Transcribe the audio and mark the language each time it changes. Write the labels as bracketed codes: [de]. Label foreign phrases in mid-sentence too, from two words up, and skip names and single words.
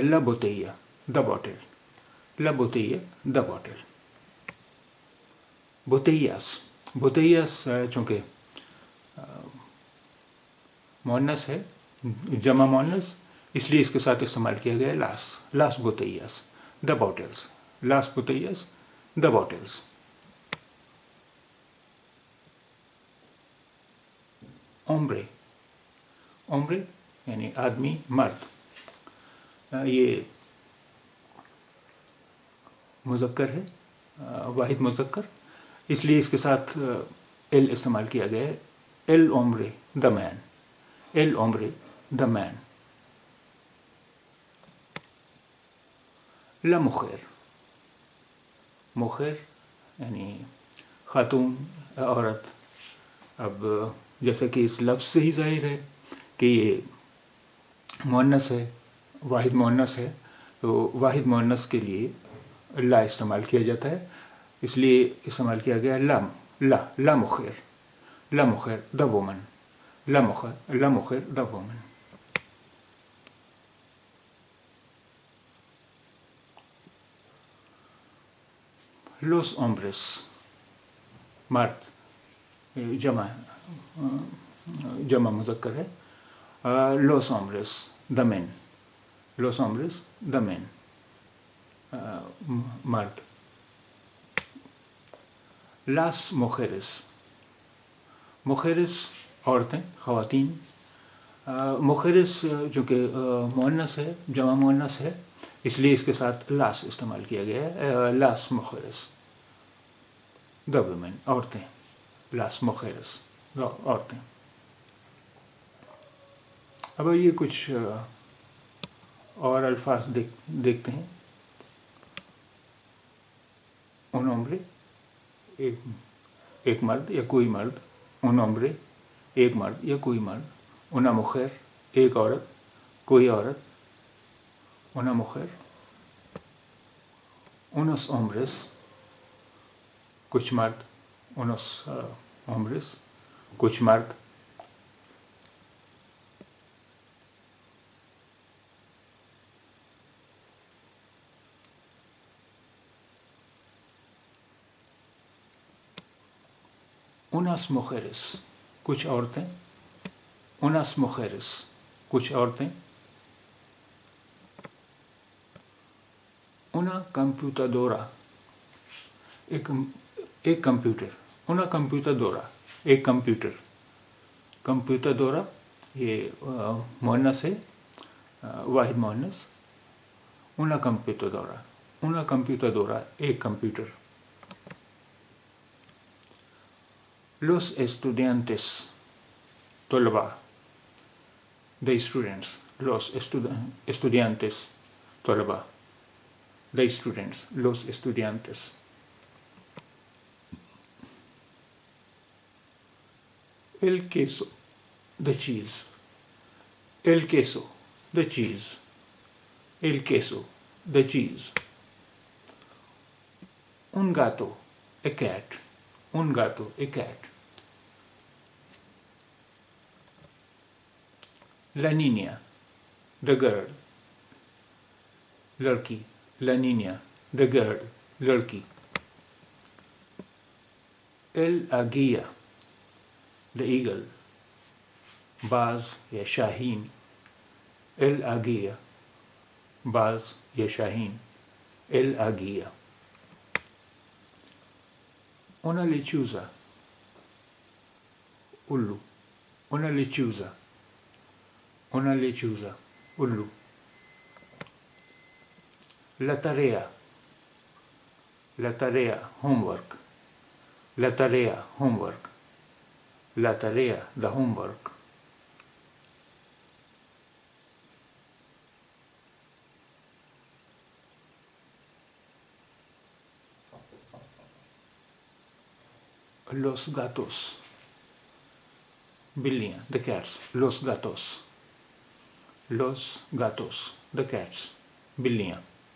[es] la botella [en] the bottle, [es] la botella [en] the bottle. [ur] بوتیاس، بوتیاس چونکہ مؤنث ہے، جمع مؤنث، اس لیے اس کے ساتھ استعمال کیا گیا ہے لاس. [es] las botellas [en] the bottles, [es] las botellas [en] the bottles. [ur] اومبرے، اومبرے یعنی آدمی، مرد. یہ مذکر ہے، واحد مذکر، اس لیے اس کے ساتھ ایل استعمال کیا گیا ہے. [es] el hombre [en] the man, [es] el hombre [en] the man. [es] la mujer, [ur] مخیر یعنی خاتون، عورت. اب جیسا کہ اس لفظ سے ہی ظاہر ہے کہ یہ مؤنث ہے، واحد مؤنث ہے، تو واحد مؤنث کے لیے لا استعمال کیا جاتا ہے، اس لیے استعمال کیا گیا [es] la mujer, la mujer [en] the woman, [es] la mujer [en] the woman. [es] los hombres, [ur] مرد، جمع مذکر ہے. [es] los hombres [en] the men, [es] los hombres [en] the men, [es] مرد. las mujeres, mujeres [ur] عورتیں، خواتین. موخیرس جو کہ مؤنث ہے، جمع مؤنث ہے، اس لیے اس کے ساتھ لاس استعمال کیا گیا ہے. [es] las mujeres [en] the women, [es] عورتیں. لاس موخیرس عورتیں. [ur] اب یہ کچھ اور الفاظ دیکھتے ہیں. [es] un hombre [ur] ایک مرد یا کوئی مرد. [es] un hombre [ur] ایک مرد یا کوئی مرد. [es] una mujer [ur] ایک عورت، کوئی عورت. [es] una mujer. unos hombres [ur] کچھ مرد. [es] unos hombres [ur] کچھ مرد. [es] unas mujeres [ur] کچھ عورتیں. [es] unas mujeres [ur] کچھ عورتیں. [es] una computadora [ur] ایک کمپیوٹر. [es] una computadora [ur] ایک کمپیوٹر. computadora یہ مؤنث ہے، واحد مؤنث. [es] una computadora. Una computadora, [ur] ایک کمپیوٹر. [es] Los estudiantes, [ur] طلباء. [en] The students, [es] los estudiantes, [ur] طلباء. [en] The students, [es] los estudiantes. El queso, [en] the cheese. [es] El queso, [en] the cheese. [es] El queso, [en] the cheese. [es] Un gato, [en] a cat. [es] Un gato, [en] a cat. [es] La niña, [en] the girl. [ur] Lड़की, [es] la niña, [en] the girl, [ur] लड़की. [es] El águila, [en] the eagle. [ur] باز یا شاہین. [es] El águila, [ur] باز یا شاہین. [es] El águila. Una lechuza, الو. Una lechuza. Una lechuza, الو. La tarea, la tarea, homework. La tarea, homework. La tarea, [en] the homework. [es] Los gatos, [ur] بلیاں, [en] the cats. [es] Los gatos. Los gatos, [en] the cats. [ur] بلیاں.